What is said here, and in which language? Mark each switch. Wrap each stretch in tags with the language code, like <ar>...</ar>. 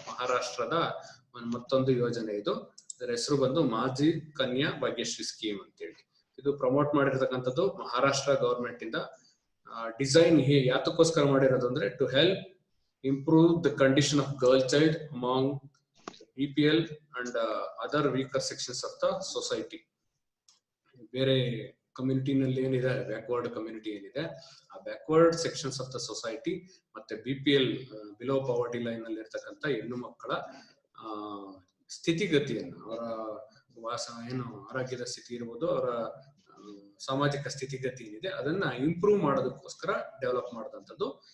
<kn>ಮಹಾರಾಷ್ಟ್ರದ ಮತ್ತೊಂದು ಯೋಜನೆ ಇದು. ಇದರ ಹೆಸರು ಬಂದು ಮಾಜಿ ಕನ್ಯಾ ಭಾಗ್ಯಶ್ರೀ ಸ್ಕೀಮ್ ಅಂತೇಳಿ. ಇದು ಪ್ರಮೋಟ್ ಮಾಡಿರ್ತಕ್ಕಂಥದ್ದು ಮಹಾರಾಷ್ಟ್ರ ಗವರ್ಮೆಂಟ್ ಇಂದ. ಡಿಸೈನ್ ಯಾತಕ್ಕೋಸ್ಕರ ಮಾಡಿರೋದು ಅಂದ್ರೆ</kn> <en>To help improve the condition of girl child among EPL and other weaker sections of the society.</en> <kn>ಬೇರೆ ಕಮ್ಯುನಿಟಿನಲ್ಲಿ ಏನಿದೆ ಬ್ಯಾಕ್ವರ್ಡ್ ಕಮ್ಯುನಿಟಿ ಏನಿದೆ ಆ</kn> <en>backward sections of the society</en> <kn>ಮತ್ತೆ BPL ಬಿಲೋ ಪಾವರ್ಟಿ ಲೈನ್ ನಲ್ಲಿ ಇರ್ತಕ್ಕಂಥ ಹೆಣ್ಣು ಮಕ್ಕಳ ಸ್ಥಿತಿಗತಿಯನ್ನು ಅವರ ಏನು ಆರೋಗ್ಯದ ಸ್ಥಿತಿ ಇರ್ಬೋದು ಅವರ ಸಾಮಾಜಿಕ ಸ್ಥಿತಿಗತಿ ಏನಿದೆ ಅದನ್ನ ಇಂಪ್ರೂವ್ ಮಾಡೋದಕ್ಕೋಸ್ಕರ ಡೆವಲಪ್ ಮಾಡಿದಂಥದ್ದು.</kn>